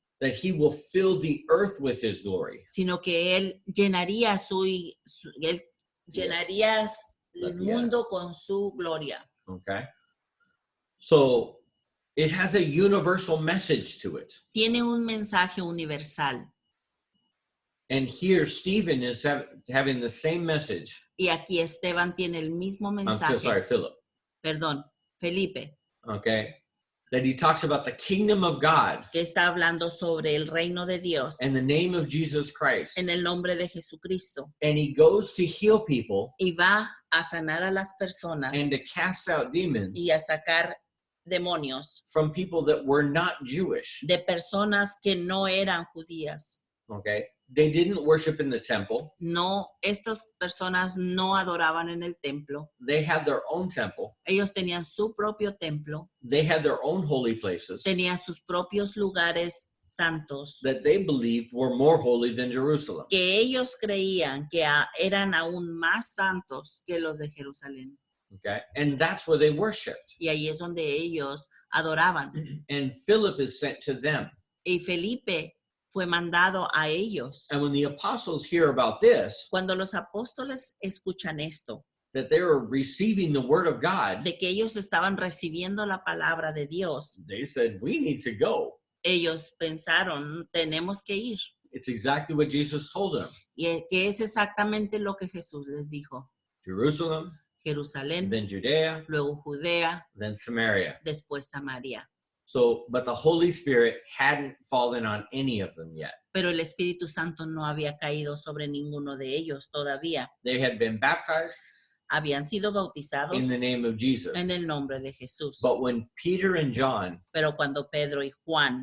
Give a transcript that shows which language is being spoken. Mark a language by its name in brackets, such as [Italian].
[English] That he will fill the earth with his glory. [Spanish] Sino que él llenaría él llenaría La el tierra. mundo con su gloria. [English] Okay. So it has a universal message to it. [Spanish] Tiene un mensaje universal. [English] And here Stephen is having the same message. [Spanish] Y aquí Esteban tiene el mismo [English] I'm [Spanish] mensaje. [English] sorry, Philip. [Spanish] Perdón, Felipe, [English] Okay. That he talks about the kingdom of God [Spanish] que está hablando sobre el reino de Dios [English] and the name of Jesus Christ. [Spanish] en el nombre de Jesucristo. [English] And he goes to heal people [Spanish] Y va a sanar a las personas [English] and to cast out demons [Spanish] y a sacar demonios [English] from people that were not Jewish. [Spanish] de personas que no eran judías. [English] Okay, they didn't worship in the temple. [Spanish] No, estas personas no adoraban en el templo. [English] They had their own temple. [Spanish] Ellos tenían su propio templo, [English] They had their own holy places [Spanish] tenían sus propios lugares santos [English] that they believed were more holy than Jerusalem. [Spanish] que ellos creían que eran aún más santos que los de Jerusalén. [English] Okay, and that's where they worshiped. [Spanish] Y ahí es donde ellos adoraban. [English] And Philip is sent to them. [Spanish] Y Felipe fue mandado a ellos. [English] And when the apostles hear about this, [Spanish] Cuando los apóstoles escuchan esto, [English] that they were receiving the word of God, [Spanish] de que ellos estaban recibiendo la palabra de Dios, [English] they said, we need to go. [Spanish] ellos pensaron, tenemos que ir. [English] It's exactly what Jesus told them. [Spanish] Y que es exactamente lo que Jesús les dijo. [English] Jerusalem, [Spanish] Jerusalén, [English] then Judea, [Spanish] luego Judea, [English] then Samaria. [Spanish] después Samaria. [English] So, but the Holy Spirit hadn't fallen on any of them yet. [Spanish] Pero el Espíritu Santo no había caído sobre ninguno de ellos todavía. [English] They had been baptized [Spanish] Habían sido bautizados [English] in the name of Jesus. [Spanish] en el nombre de Jesús. [English] But when Peter and John [Spanish] Pero cuando Pedro y Juan